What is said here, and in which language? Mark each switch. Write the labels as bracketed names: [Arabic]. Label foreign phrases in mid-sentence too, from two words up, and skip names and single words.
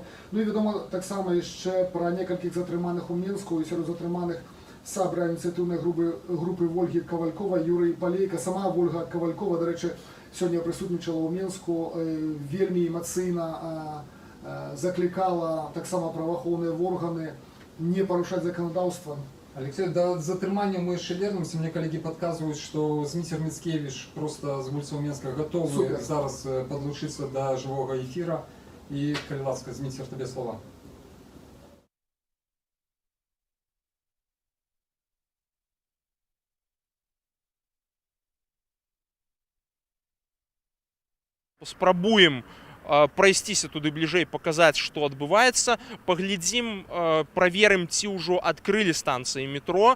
[Belarusian] Ну і вядома таксама яшчэ пра некалькіх затрыманых у Менску, і сярод затрыманых сабра ініцыятыўнай групы Вольгі Кавалькова, Юрый Палейка. Сама Вольга Кавалькова, дарэчы, сёння прысутнічала ў Менску, вельмі эмацыйна заклікала таксама праваахоўныя органы не парушаць заканадаўства, Алексей, да затрымання мы яшчэ вернемся. [Russian] Мне коллеги подказывают, что Зміцер Міцкевич просто [Belarusian] з вуліцаў Менска [Russian] готовы Супер. зараз подлучиться до живого эфира. И, [Belarusian] калі ласка, Зміцер, [Russian] тебе слова. [Belarusian] Спрабуем прайсціся туды бліжэй, паказаць, што адбываецца, паглядзім, праверым, ці ўжо адкрылі станцыі метро.